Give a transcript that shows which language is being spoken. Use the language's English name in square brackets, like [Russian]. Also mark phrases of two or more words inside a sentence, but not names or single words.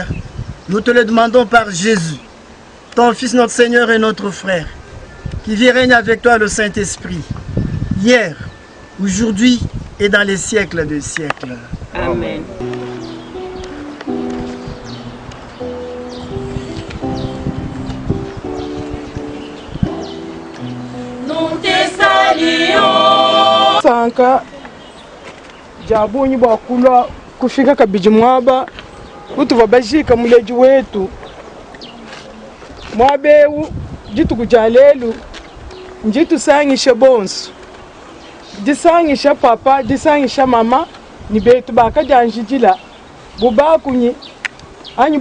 [French] Nous te le demandons par Jésus, ton Fils, notre Seigneur et notre frère, qui vit règne avec toi le Saint-Esprit, hier, aujourd'hui et dans les siècles des siècles. Amen. Nous te saluons. [Luba-Katanga] Sanka jabunyi bwakulwa kufika kabiji mwaba utuva bajika muleji wetu mwabewu jituku ja lelu njitusanyishe bonso disanyisha papa disanyisha mama ni betu bakajanjijila bubakunyi anyi